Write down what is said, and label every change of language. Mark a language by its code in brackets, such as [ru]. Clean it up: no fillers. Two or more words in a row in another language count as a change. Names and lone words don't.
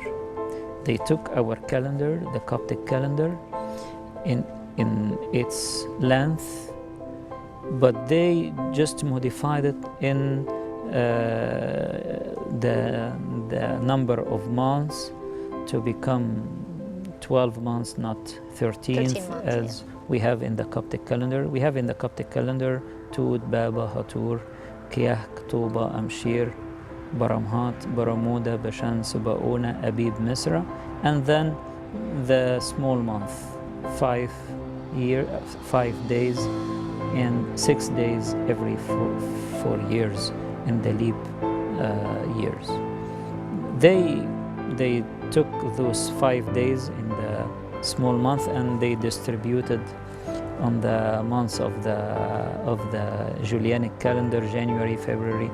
[en] They took our calendar, the Coptic calendar, in its length, but they just modified it in the number of months to become 12 months, not 13 months, as we have in the Coptic calendar. We have in the Coptic calendar Tut, Baba, Hatur, Kiyah, Tuba, Amshir, Baramhat, Baramuda, Bashan, Subauna, Abib, Misra, and then the small month, 5 days and 6 days every 4 years in the leap years. They took those 5 days in the small month and they distributed on the months of the Julianic calendar, January, February.